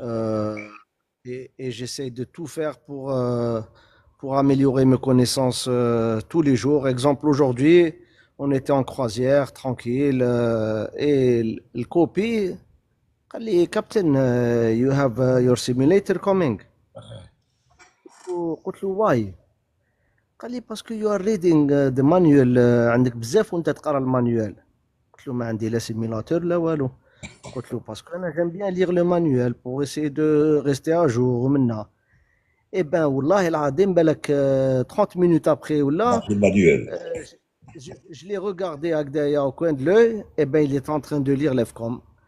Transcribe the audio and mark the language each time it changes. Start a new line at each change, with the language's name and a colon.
French: euh, et j'essaye de tout faire pour améliorer mes connaissances tous les jours. Exemple, aujourd'hui, on était en croisière, tranquille, et le copie,
Arabic: قال لي
French: Captain,
English: you have your simulator coming.
Arabic: قلت له
English: why؟
Arabic: قال لي
French: parce que
English: you are reading the manual,
Arabic: عندك بزاف وانت تقرا المانيوال. قلت له ما عندي لا سيميلاتور لا والو. قلت له
French: parce que
Arabic: انا
French: j'aime bien lire le manuel pour essayer de rester à jour
Arabic: منها.
French: Eh ben
Arabic: والله العظيم بالك
French: 30 minutes après
Arabic: ولا
French: Le manuel. je l'ai regardé
Arabic: هكذايا
French: au coin de l'œil, et ben il est en train de lire l'EFCOM.